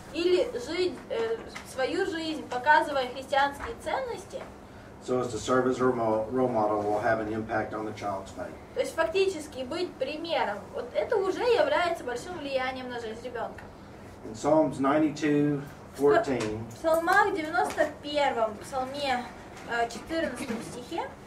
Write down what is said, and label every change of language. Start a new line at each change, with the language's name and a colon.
Russian: или жить свою жизнь, показывая христианские ценности,
English: so as to serve as a role model will have an impact on the child's faith.
Russian: то есть фактически быть примером, вот это уже является большим влиянием на жизнь ребенка.
English: In Psalms 92:14,
Russian: В Псалмах 91, Псалме 14 стихе